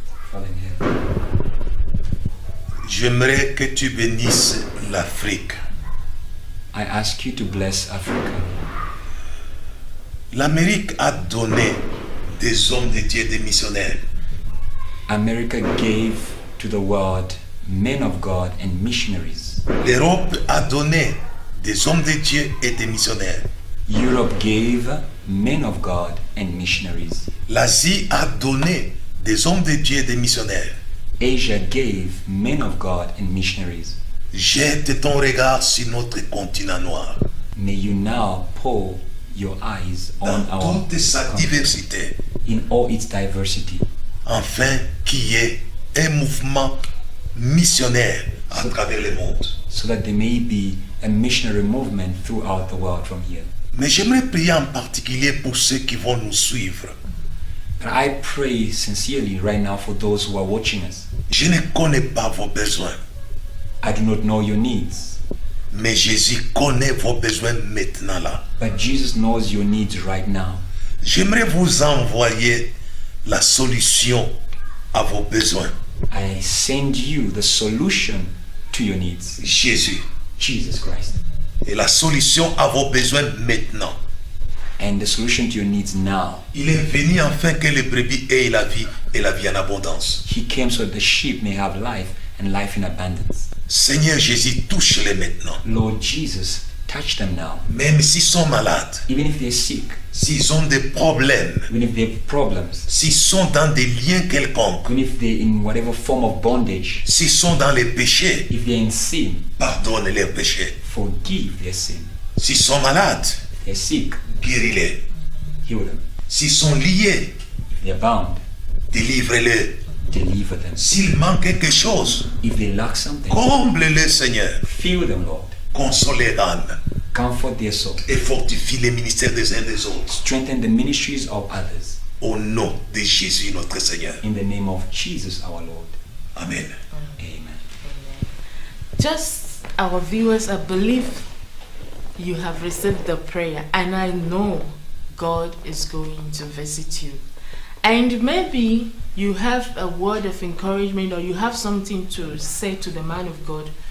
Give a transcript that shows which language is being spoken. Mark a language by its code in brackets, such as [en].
[en] Father in heaven, [fr] j'aimerais que tu bénisses l'Afrique. [en] I ask you to bless Africa. [fr] L'Amérique a donné des hommes de Dieu, des missionnaires. [en] America gave to the world men of God and missionaries. [fr] L'Europe a donné des hommes de Dieu et des missionnaires. [en] Europe gave men of God and missionaries. [fr] L'Asie a donné des hommes de Dieu et des missionnaires. [en] Asia gave men of God and missionaries. [fr] Jette ton regard sur notre continent noir, [en] May you now pour your eyes on [fr] dans [en] our [fr] toute sa diversité, [en] in all its diversity, [fr] afin qu'il y ait un mouvement missionnaire à travers le monde. [en] so that there may be a missionary movement throughout the world from here. [fr] Mais j'aimerais prier en particulier pour ceux qui vont nous suivre. [en] But I pray sincerely right now for those who are watching us. [fr] Je ne connais pas vos besoins, [en] I do not know your needs, [fr] mais Jésus connaît vos besoins maintenant là. [en] but Jesus knows your needs right now. [fr] J'aimerais vous envoyer la solution à vos besoins. [en] I send you the solution to your needs. [fr] Jésus [en] Jesus Christ. [fr] est la solution à vos besoins maintenant. [en] And the solution to your needs now. [fr] Il est venu afin que les brebis aient la vie et la vie en abondance. [en] He came so that the sheep may have life and life in abundance. [fr] Seigneur Jésus, touche-les maintenant. [en] Lord Jesus, touch them now. [fr] Même s'ils sont malades, [en] Even if they're sick, [fr] s'ils ont des problèmes, [en] even if they have problems, [fr] s'ils sont dans des liens quelconques, [en] even if they're in whatever form of bondage, [fr] s'ils sont dans les péchés, [en] if they're in sin, [fr] pardonne leurs péchés. [en] forgive their sin. [fr] S'ils sont malades, [en] If they're sick, [fr] guéris-les. [en] heal them. [fr] S'ils sont liés, [en] If they're bound, [fr] délivre-les. [en] deliver them. [fr] S'il manque quelque chose, [en] If they lack something, [fr] comble-les, Seigneur. [en] fill them, Lord. [fr] Console les âmes [en] Comfort their soul. [fr] et fortifie les ministères des uns des autres. [en] Strengthen the ministries of others. [fr] Au nom de Jésus, notre Seigneur. [en] In the name of Jesus our Lord. Amen. Amen. Just our viewers, I believe you have received the prayer, and I know God is going to visit you. And maybe you have a word of encouragement, or you have something to say to the man of God.